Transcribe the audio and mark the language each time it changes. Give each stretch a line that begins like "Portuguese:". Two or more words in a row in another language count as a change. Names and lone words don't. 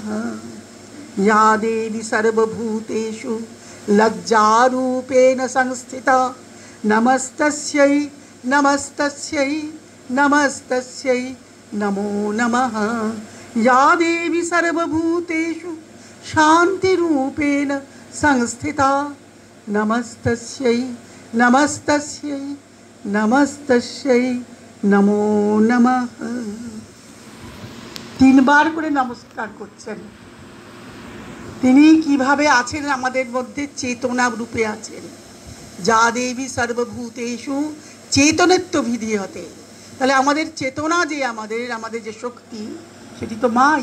Sanskrit: या देवी सर्वभूतेषु लज्जारूपेण संस्थिता नमस्तस्यै नमस्तस्यै नमस्तस्यै नमो नमः। या देवी सर्वभूतेषु शान्तिरूपेण संस्थिता नमस्तस्यै नमस्तस्यै नमस्तस्यै नमो नमः।
Bangla: তিনবার করে নমস্কার করছেন। তিনি কিভাবে আছেন আমাদের মধ্যে? চেতনা রূপে আছেন।
Sanskrit: যা দেবী সর্বভূতেষু চেতনত্বভিধি হতে।
Bangla: তাহলে আমাদের চেতনা যে আমাদের যে শক্তি, সেটি তো মাই।